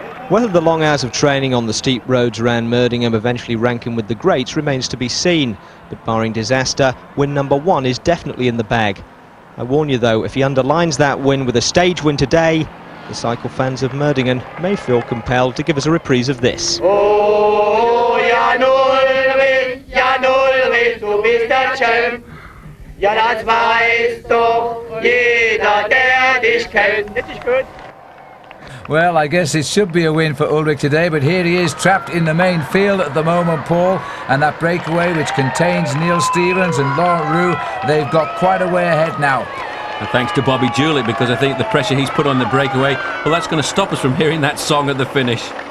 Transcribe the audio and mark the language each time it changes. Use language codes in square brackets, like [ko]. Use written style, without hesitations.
[en] Whether the long hours of training on the steep roads around Merdingham eventually rank him with the greats remains to be seen, but barring disaster, win number 1 is definitely in the bag. I warn you though, if he underlines that win with a stage win today, the cycle fans of Merdingen may feel compelled to give us a reprise of this. [de] Oh, Jan Ulrich, du bist der Champ. Ja, das weiß doch jeder, der dich kennt. Richtig gut. [en] Well, I guess it should be a win for Ulrich today, but here he is trapped in the main field at the moment, Paul, and that breakaway which contains Neil Stevens and Laurent Roux, they've got quite a way ahead now. And thanks to Bobby Juliet, because I think the pressure he's put on the breakaway, well, that's going to stop us from hearing that song at the finish.